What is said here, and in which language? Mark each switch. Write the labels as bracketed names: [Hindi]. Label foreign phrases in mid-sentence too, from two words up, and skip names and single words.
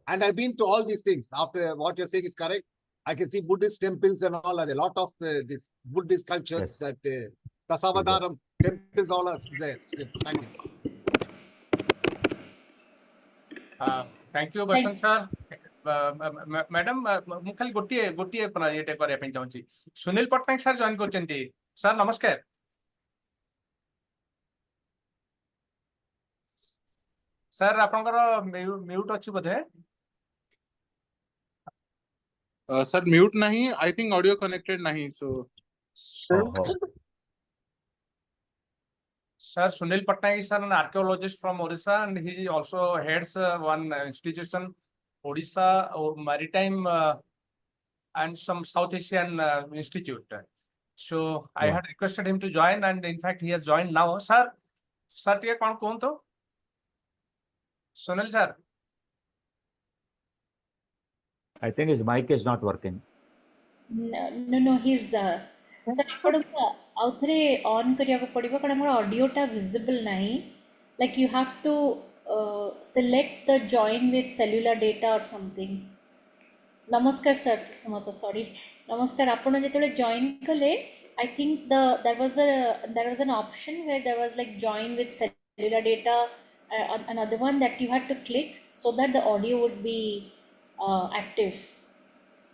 [English] And I've been to all these things. After what you're saying is correct. I can see Buddhist temples and all. A lot of this Buddhist culture, Yes. that Dasavadaram temples, all are there. Still. Thank you. Thank you, Basant sir. [Odia] मैडम ମୁଁ ଖାଲି ଗୋଟିଏ ଏଇଟା କରିବା ପାଇଁ ଚାହୁଁଛି। ସୁନୀଲ ପଟ୍ଟନାୟକ ସାର୍ ଜଏନ୍ କରିଛନ୍ତି। ସାର୍ ନମସ୍କାର। ସାର୍ ଆପଣଙ୍କର ମ୍ୟୁଟ୍ ଅଛି ବୋଧେ? [English] Sir, mute nahi. I think audio connected nahi. So, Sir, Sunil Patnaik is an archaeologist from Odisha, and he also heads one institution, Odisha Maritime and some South Asian institute. So I had requested him to join, and in fact he has joined now. Sir, [Odia] ଟିକେ କଣ କୁହନ୍ତୁ? [English] Sunil sir. I think his mic is not working. No, he's sir, [Odia] ଆପଣଙ୍କୁ ଆଉ ଥରେ ଅନ୍ କରିବାକୁ ପଡ଼ିବ କାରଣ ଆମର ଅଡ଼ିଓଟା ଭିଜିବଲ୍ ନାହିଁ. [English] Like you have to select the join with cellular data or something. [Odia] ନମସ୍କାର ସାର୍, ପ୍ରଥମତଃ ସରି ନମସ୍କାର. ଆପଣ ଯେତେବେଳେ ଜଏନ୍ କଲେ, [English] I think there was an option where there was like join with cellular data, another one that you had to click so that the audio would be active.